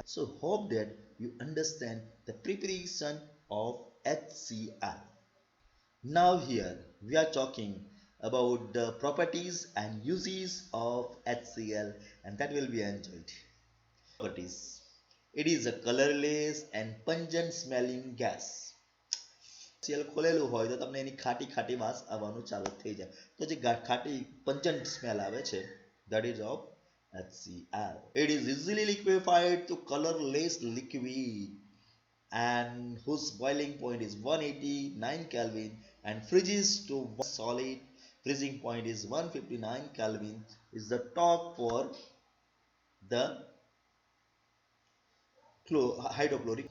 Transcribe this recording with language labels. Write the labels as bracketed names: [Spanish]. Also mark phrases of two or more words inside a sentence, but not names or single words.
[English] So hope that you understand the preparation of HCl. Now here we are talking about the properties and uses of HCl, and that will be enjoyed. Properties. It is a colorless and pungent smelling gas. [Gujarati] HCl ખોલેલું હોય તો તમને એની ખાટી ખાટી વાસ આવવાનું ચાલુ થઈ જાય. તો જે ખાટી [English] pungent smell [Gujarati] આવે છે, [English] that is of HCl. It is easily liquefied to colorless liquid and whose boiling point is 189 Kelvin and freezes to solid freezing point is 159 Kelvin is the top for the hydrochloric.